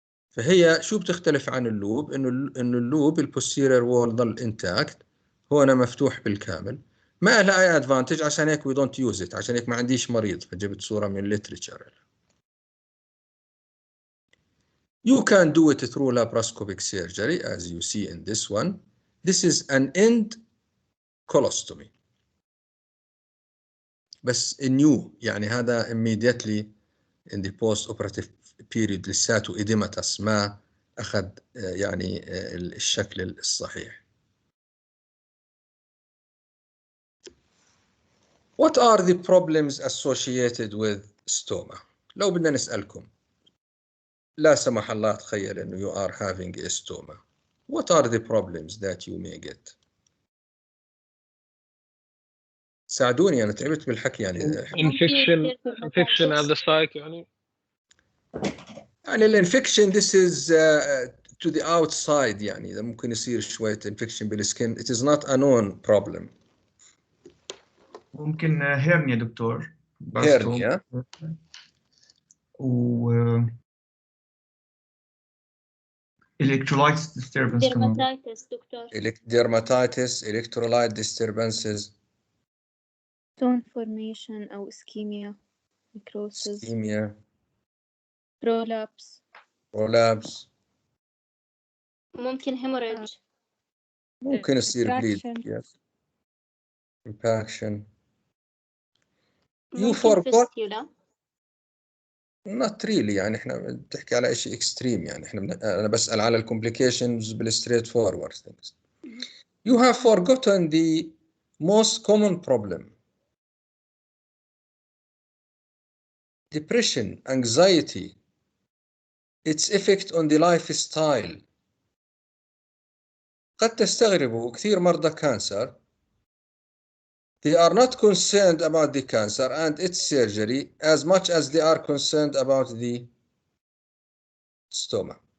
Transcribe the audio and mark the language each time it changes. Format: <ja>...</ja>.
<ar>فهي شو بتختلف عن اللوب إنه اللوب البوستيرير وول ضل انتاكت هون مفتوح بالكامل. ما لها أي أدفانتج عشان هيك</ar> <en>we don't use it</en> <ar>عشان هيك ما عنديش مريض فجبت صورة من الليتريتشر.</ar> <en>You can do it through laparoscopic surgery as you see in this one. This is an end colostomy.</en> <ar>بس new يعني هذا</ar> <en>immediately in the post-operative period</en> <ar>لساته edematous ما أخذ يعني الشكل الصحيح.</ar> <en>What are the problems associated with stoma؟</en> <ar>لو بدنا نسألكم لا سمح الله تخيل إنه</ar> <en>you are having a stoma. What are the problems that you may get؟</en> <ar>ساعدوني أنا تعبت بالحكي يعني.</ar> <en>infection at the site يعني</en> <ar>الانفكشن</ar> <en>this is to the outside</en> <ar>يعني إذا ممكن يصير شوية infection بالسكن.</ar> <en>It is not a known problem.</en> <ar>ممكن هيرنيا دكتور. هيرنيا. و electrolyte disturbance كمان. dermatitis دكتور.</ar> <en>dermatitis, electrolyte disturbances. stone formation أو ischemia, necrosis, ischemia, prolapse. prolapse.</en> <ar>ممكن hemorrhage. ممكن يصير bleed.</ar> <en>Contraction. Yes. Impaction. You</en> <ar>ممكن</ar> <en>forgot. fistula. Not really.</en> <ar>يعني احنا بنحكي على شيء extreme. يعني انا بسأل على complications بالstraight forward things.</ar> <en>You have forgotten the most common problem. Depression, anxiety, its effect on the lifestyle.</en> <ar>قد تستغربوا كثير مرضى كانسر</ar> <en>they are not concerned about the cancer and its surgery as much as they are concerned about the stoma.</en>